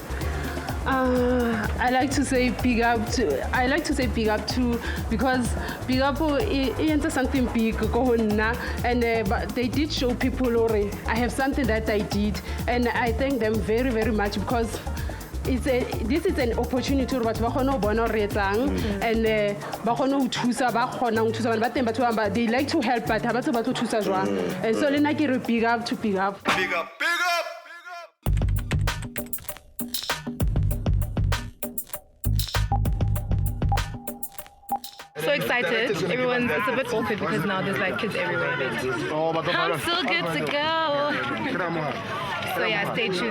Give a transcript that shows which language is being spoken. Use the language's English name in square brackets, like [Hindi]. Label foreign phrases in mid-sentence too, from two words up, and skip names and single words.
[English] I like to say big up to because big up is something big and but they did show people already. I have something that I did, and I thank them very, very much because this is an opportunity to [Southern Sotho] batho ba kgona bona re etsang [English] and [Southern Sotho] ba kgona ho thusa ba kgona ho thusa ba teng batho ba [English] they like to help but [Southern Sotho] ha ba tlo thusa jwang [English] and so [Southern Sotho] lena ke re [English] big up. So excited. It's a bit awkward because now there's like kids everywhere. I'm so good to go. So yeah, stay tuned.